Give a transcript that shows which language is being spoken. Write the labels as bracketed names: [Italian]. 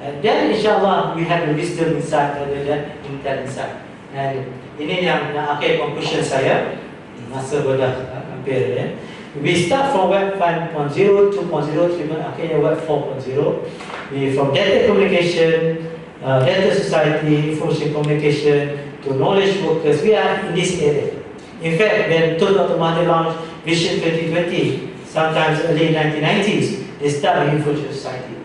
[English] Dan insyaAllah we have the wisdom inside rather than intent inside. [Malay] And ini yang akhir conclusion saya. Masa sudah hampir ya. [English] We start from Web 5.0, 2.0, 3.0, akhirnya Web 4.0. We from data communication, data society, information communication to knowledge workers. We are in this area. In fact, when Dr. Mahathir launched Vision 2020, sometimes early 1990s, they start with information society.